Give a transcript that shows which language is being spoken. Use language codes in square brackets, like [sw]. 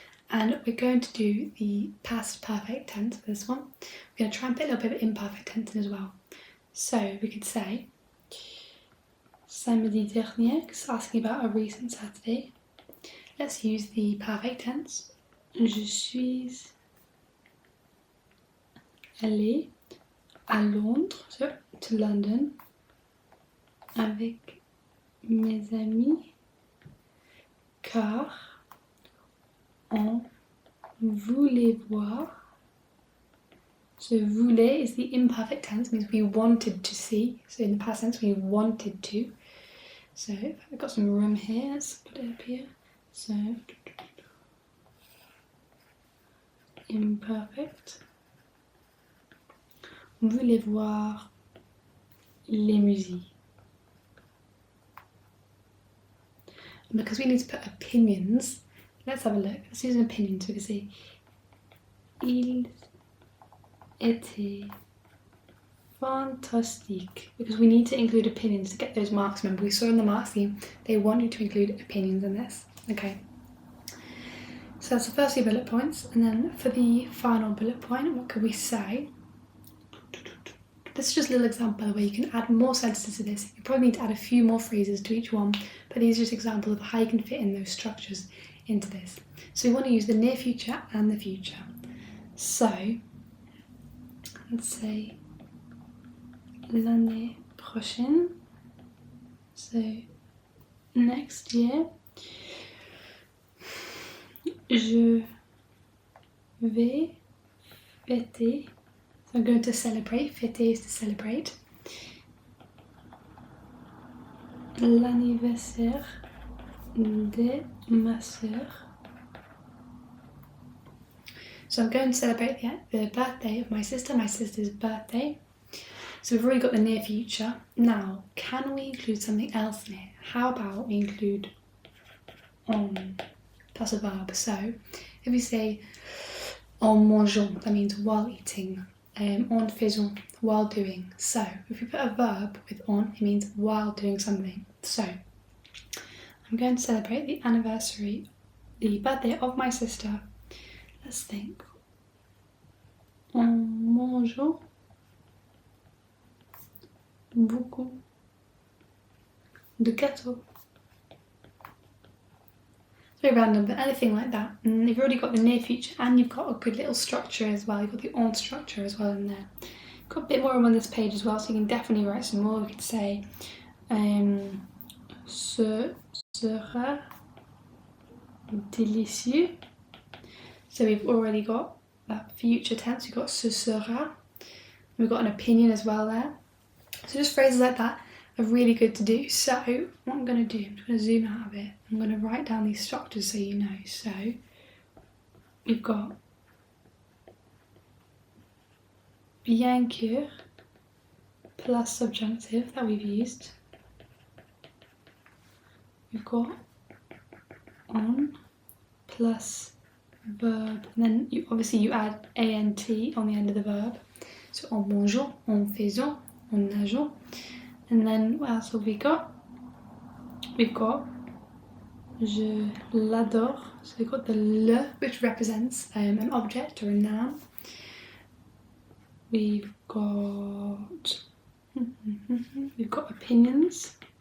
[en] And we're going to do the past perfect tense for this one. We're going to try and put a little bit of imperfect tense in as well. So we could say, [fr] samedi dernier, [en] it's asking about a recent Saturday. Let's use the perfect tense. [fr] Je suis allée à Londres, [en] so to London, [fr] avec mes amis, car on voulait voir. [en] So voulait is the imperfect tense, means we wanted to see. So in the past tense, we wanted to. So I've got some room here, let's put it up here. So imperfect. [fr] On voulait voir les musiques. [en] And because we need to put opinions, let's have a look. Let's use an opinion so we can see. [fr] Il était fantastique. [en] Because we need to include opinions to get those marks. Remember, we saw in the marks scheme, they want you to include opinions in this. Okay. So that's the first few bullet points. And then for the final bullet point, what could we say? This is just a little example, by the way. You can add more sentences to this. You probably need to add a few more phrases to each one, but these are just examples of how you can fit in those structures into this. So we want to use the near future and the future. So, let's say [fr] l'année prochaine. [en] So, next year, [fr] je vais fêter. [en] So I'm going to celebrate. Fêter is to celebrate. [fr] L'anniversaire de ma sœur. [en] So I'm going to celebrate the birthday of my sister's birthday. So we've already got the near future. Now, can we include something else in here? How about we include en plus a verb? So if we say en mangeant, that means while eating. En faisant, while doing. So if we put a verb with en, it means while doing something. So I'm going to celebrate the birthday of my sister. Let's think. [fr] En mangeant beaucoup de gâteaux. [en] It's very random, but anything like that. And you've already got the near future and you've got a good little structure as well. You've got the en structure as well in there. You've got a bit more on this page as well, so you can definitely write some more. We could say [fr] ce sera délicieux. [en] So we've already got that future tense, we've got ce sera. We've got an opinion as well there. So just phrases like that are really good to do. So what I'm going to do, I'm just going to zoom out of it. I'm going to write down these structures so you know. So we've got bien que plus subjunctive that we've used. We've got on plus verb, and then you add ant on the end of the verb. [fr] So en mangeant, en faisant, en nageant. [en] And then what else have we got? We've got [fr] je l'adore. [en] So we've got the le, which represents an object or a noun. We've got opinions.